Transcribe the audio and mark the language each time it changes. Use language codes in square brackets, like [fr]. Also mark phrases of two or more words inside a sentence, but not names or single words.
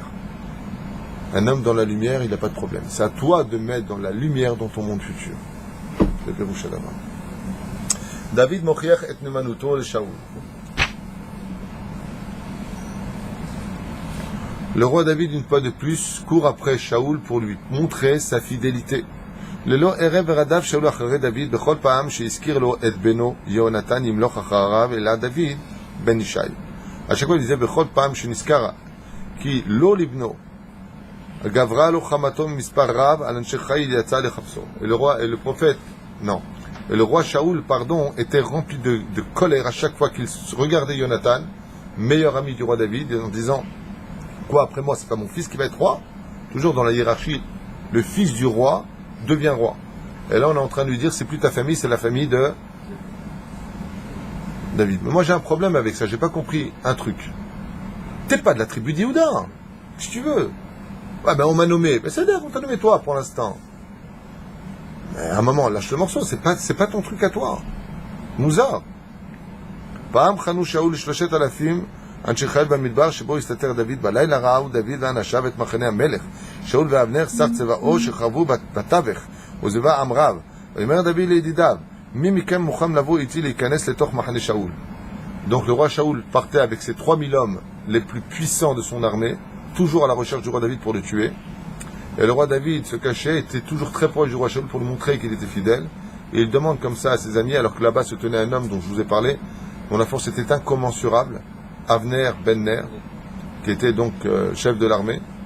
[fr] Un homme dans la lumière, il n'a pas de problème. C'est à toi de mettre dans la lumière dans ton monde futur. [he] דוד מוכיח את נאמנותו לשאול. [fr] Le roi David, une fois de plus, court après Shaoul pour lui montrer sa fidélité. [he] ללא ערב ורדף שאול אחרי דוד בכל פעם שהזכיר לו את בנו יהונתן ימלוך אחריו אלא דוד בן ישי. [fr] À chaque fois il disait [he] בכל פעם שנזכר כי לא לבנו גברה לו חמתו ממספר רב על אנשי חיל יצא לחפשו. [fr] Et le roi Shaoul, était rempli de colère à chaque fois qu'il regardait Jonathan, meilleur ami du roi David, en disant quoi, après moi c'est pas mon fils qui va être roi? Toujours dans la hiérarchie, le fils du roi devient roi. Et là on est en train de lui dire c'est plus ta famille, c'est la famille de David. Mais moi j'ai un problème avec ça, j'ai pas compris un truc. T'es pas de la tribu d'Yehuda, si tu veux. Ouais ben on m'a nommé, ben c'est-à-dire on t'a nommé toi pour l'instant. Mais à un moment lâche le morceau, c'est pas ton truc à toi. Mouza. [he] פעם חנו שאול 3,000 אנשי חיל במדבר שבו הסתתר דוד בלילה ראו דוד ואנשיו את מחנה המלך שאול ואבנר שר צבאו שחרבו בתווך וזבא עם רב ואומר דוד לידידיו מי מכם מוכן לבוא איתי להיכנס לתוך מחנה שאול. [fr] Donc le roi Shaoul partait avec ses 3000 hommes les plus puissants de son armée, toujours à la recherche du roi David pour le tuer, et le roi David se cachait, était toujours très proche du roi Shaoul pour lui montrer qu'il était fidèle, et il demande comme ça à ses amis, alors que là-bas se tenait un homme dont je vous ai parlé, dont la force était incommensurable, Avner Ben Ner, qui était donc chef de l'armée.